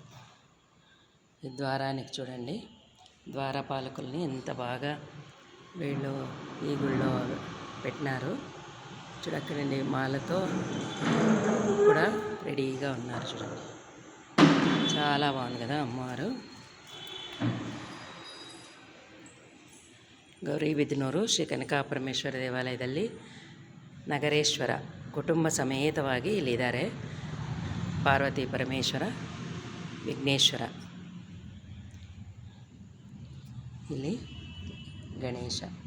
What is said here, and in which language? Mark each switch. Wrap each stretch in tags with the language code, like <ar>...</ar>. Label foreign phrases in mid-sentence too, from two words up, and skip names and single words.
<te>ఈ ద్వారానికి చూడండి, ద్వారపాలకుల్ని ఎంత బాగా వీళ్ళు ఈ గుళ్ళో పెట్టినారు. చూడక్కడండి, మాలతో కూడా రెడీగా ఉన్నారు. చూడండి, చాలా బాగుంది కదా అమ్మవారు.</te> <kn>ಗೌರಿಬಿದನೂರು ಶ್ರೀ ಕನಕಾಪರಮೇಶ್ವರ ದೇವಾಲಯದಲ್ಲಿ ನಗರೇಶ್ವರ ಕುಟುಂಬ ಸಮೇತವಾಗಿ ಇಲ್ಲಿದ್ದಾರೆ. ಪಾರ್ವತಿ ಪರಮೇಶ್ವರ, ವಿಘ್ನೇಶ್ವರ, ಇಲ್ಲಿ ಗಣೇಶ.</kn>